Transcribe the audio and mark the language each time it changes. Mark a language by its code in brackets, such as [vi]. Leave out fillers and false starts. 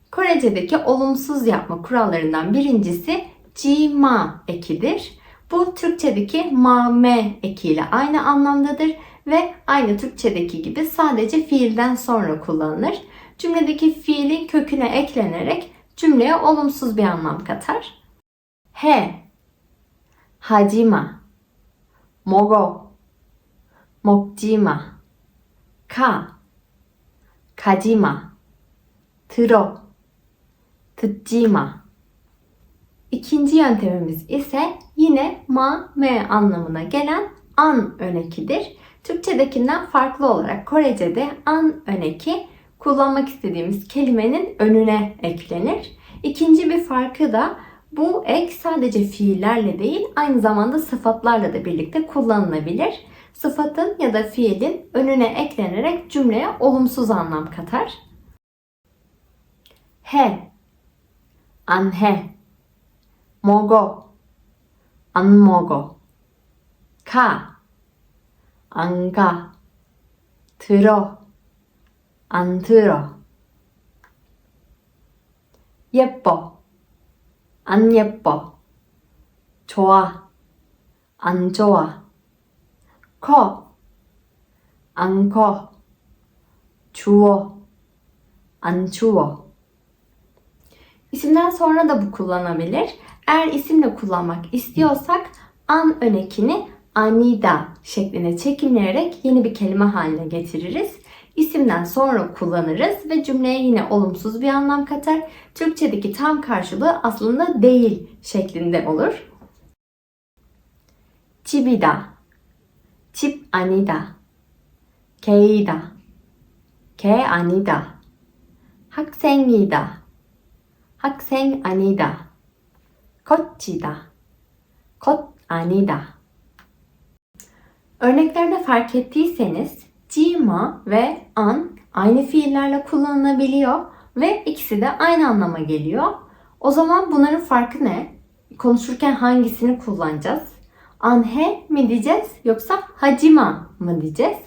[tr] Korece'deki olumsuz yapma kurallarından birincisi ji-ma ekidir. Bu Türkçedeki ma-me ekiyle aynı anlamdadır ve aynı Türkçedeki gibi sadece fiilden sonra kullanılır. Cümledeki fiilin köküne eklenerek cümleye olumsuz bir anlam katar. [ko] He, hacima, mogo, 먹지마, 가, 가지마, 들어, 듣지마. [tr] İkinci yöntemimiz ise yine ma, me anlamına gelen an önekidir. Türkçedekinden farklı olarak Korece'de an öneki kullanmak istediğimiz kelimenin önüne eklenir. İkinci bir farkı da bu ek sadece fiillerle değil aynı zamanda sıfatlarla da birlikte kullanılabilir. Sıfatın ya da fiilin önüne eklenerek cümleye olumsuz anlam katar. [ko] He, 안 해, 먹어, 안 먹어, 가, 안 가, 들어, 안 들어, 예뻐, 안 예뻐, 좋아, 안 좋아, 커, 안 커, 추워, 안 추워. [tr] İsimden sonra da bu kullanabilir. Eğer isimle kullanmak istiyorsak an önekini anida şekline çekimleyerek yeni bir kelime haline getiririz. İsimden sonra kullanırız ve cümleye yine olumsuz bir anlam katar. Türkçedeki tam karşılığı aslında değil şeklinde olur. [ko] 집이다, 집 아니다, 개이다, 개 아니다, 학생이다, 학생 아니다, 거치다, 것 아니다. [tr] Örneklerde fark ettiyseniz cima ve an aynı fiillerle kullanılabiliyor ve ikisi de aynı anlama geliyor. O zaman bunların farkı ne? Konuşurken hangisini kullanacağız? Anhe mi diyeceğiz yoksa hacima mı diyeceğiz?